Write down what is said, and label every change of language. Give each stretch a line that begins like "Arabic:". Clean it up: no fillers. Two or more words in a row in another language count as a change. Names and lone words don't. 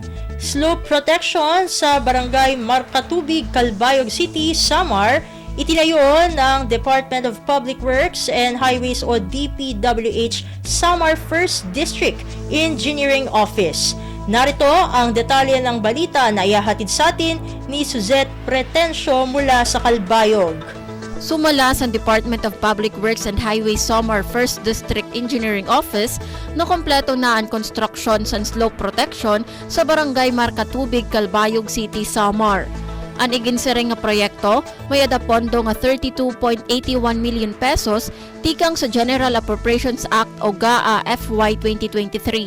Filipino: Slope protection sa Barangay Marcatubig, Calbayog City, Samar, itinayo ng Department of Public Works and Highways o DPWH Samar 1st District Engineering Office. Narito ang detalye ng balita na ihahatid sa atin ni Suzette Pretencio mula sa Calbayog.
Waray: Sumala sa Department of Public Works and Highways Samar 1st District Engineering Office na kompleto na ang construction sa
English: slope protection
Waray: sa Barangay Marcatubig, Calbayog City, Samar. Ang iginsiring nga proyekto may adapondo nga 32.81 million pesos tikang sa General Appropriations Act o GAA FY 2023.